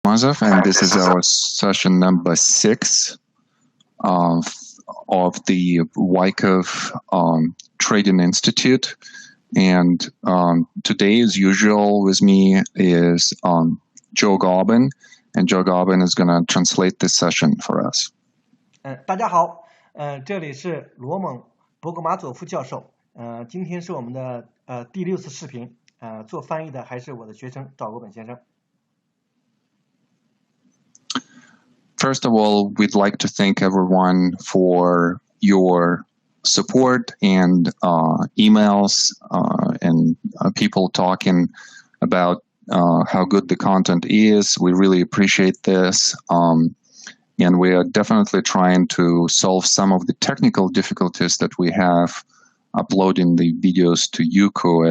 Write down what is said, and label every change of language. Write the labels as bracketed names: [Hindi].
[English] Mazov, and this is our session number 6 of the Wyckoff Trading Institute. And today, as usual, with me is Joe Gobbin, and Joe Gobbin is going to translate this session for us. [Chinese] 大家好，这里是罗蒙博格马佐夫教授，今天是我们的第6次视频，做翻译的还是我的学生赵国本先生。 [English] First of all, we'd like to thank everyone for your support and emails and people talking about how good the content is. We really appreciate this. And we are definitely trying to solve some of the technical difficulties that we have uploading the videos to Yuko.